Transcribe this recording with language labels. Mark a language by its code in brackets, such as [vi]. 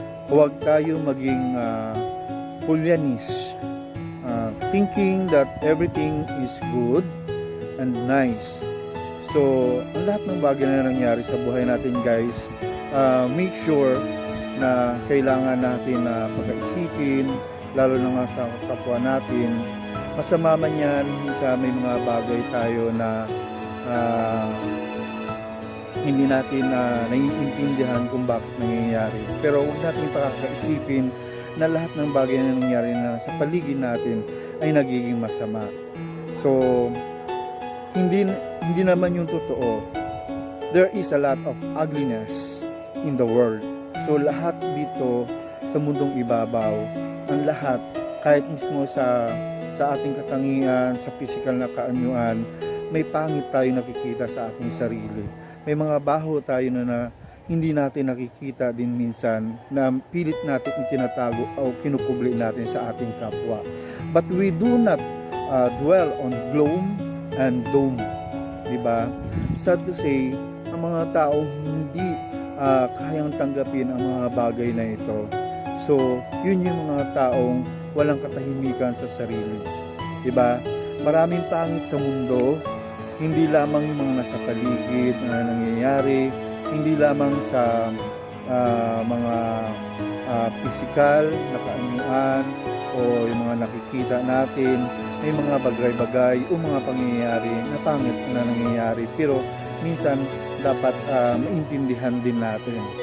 [tl] Huwag tayo maging pulyanis, [en] thinking that everything is good and nice. [tl] So, ang lahat ng bagay na nangyari sa buhay natin guys, make sure na kailangan natin na pag-isipin, lalo na nga sa kapwa natin. Masama man yan, sa may mga bagay tayo na hindi natin naiintindihan kung bakit nangyayari. Pero huwag natin pakakaisipin na lahat ng bagay na nangyayari na sa paligid natin ay nagiging masama. So, hindi naman yung totoo. [en] There is a lot of ugliness in the world. [tl] So, lahat dito sa mundong ibabaw, ang lahat, kahit mismo sa ating katangian, sa physical na kaanyuan, may pangit tayo nakikita sa ating sarili. May mga baho tayo na hindi natin nakikita din minsan, na pilit natin itinatago o kinukubli natin sa ating kapwa. [en] But we do not dwell on gloom and doom. [tl] Diba? [en] Sad to say, [tl] ang mga tao hindi kayang tanggapin ang mga bagay na ito. So, yun yung mga taong walang katahimikan sa sarili. Diba? Maraming pangit sa mundo, hindi lamang yung mga nasa paligid na nangyayari, hindi lamang sa mga physical na kaanyuan o yung mga nakikita natin, may mga bagay-bagay o mga pangyayari na pangit na nangyayari, pero minsan dapat maintindihan din natin.